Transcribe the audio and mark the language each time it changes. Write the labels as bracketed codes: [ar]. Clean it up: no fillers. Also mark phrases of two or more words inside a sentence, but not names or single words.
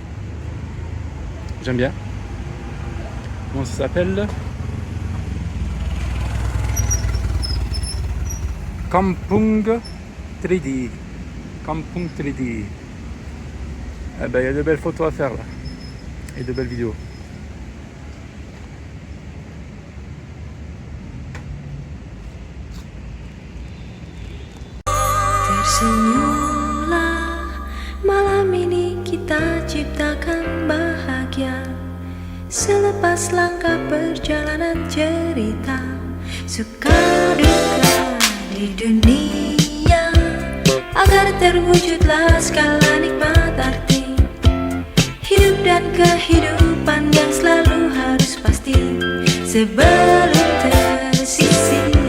[fr] J'aime bien. Comment ça s'appelle? Kampung 3D. Kampung 3D. Eh ben, il y a de belles photos à faire là. Et de belles vidéos. [id] Tersenyumlah, malam ini kita ciptakan bahagia. Selepas langkah perjalanan cerita, suka duka di dunia, agar terwujudlah skala nikmat arti hidup dan kehidupan yang selalu harus pasti sebelum tersisi.